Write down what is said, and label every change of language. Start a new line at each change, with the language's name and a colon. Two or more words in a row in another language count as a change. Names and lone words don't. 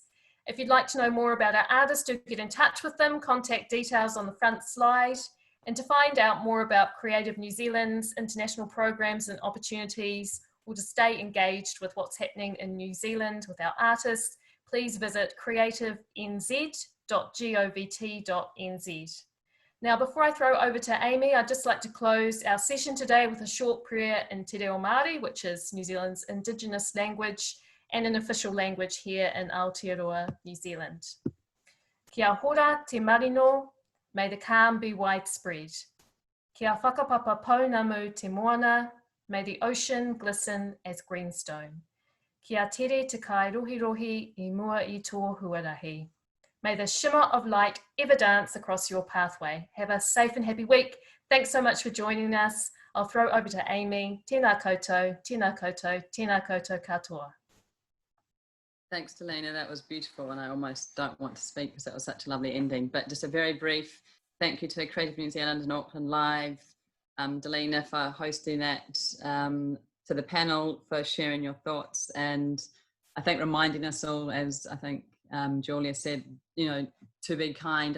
English: If you'd like to know more about our artists, do get in touch with them. Contact details on the front slide. And to find out more about Creative New Zealand's international programs and opportunities, or to stay engaged with what's happening in New Zealand with our artists, please visit creativenz.govt.nz. Now, before I throw over to Amy, I'd just like to close our session today with a short prayer in Te Reo Māori, which is New Zealand's Indigenous language and an official language here in Aotearoa, New Zealand.
Māori: Kia hora te marino,
English: may the calm be widespread.
Māori: Kia whakapapa pounamu te moana,
English: may the ocean glisten as greenstone.
Māori: Kia tere te kai rohi rohi I mua I tō huarahi.
English: May the shimmer of light ever dance across your pathway. Have a safe and happy week. Thanks so much for joining us. I'll throw over to Amy.
Māori: Tēnā koutou, tēnā koutou, tēnā koutou katoa.
English: Thanks, Dolina. That was beautiful, and I almost don't want to speak because that was such a lovely ending. But just a very brief thank you to Creative New Zealand and Auckland Live, Dolina for hosting that, to the panel for sharing your thoughts, and I think reminding us all, as I think Julia said, you know, to be kind.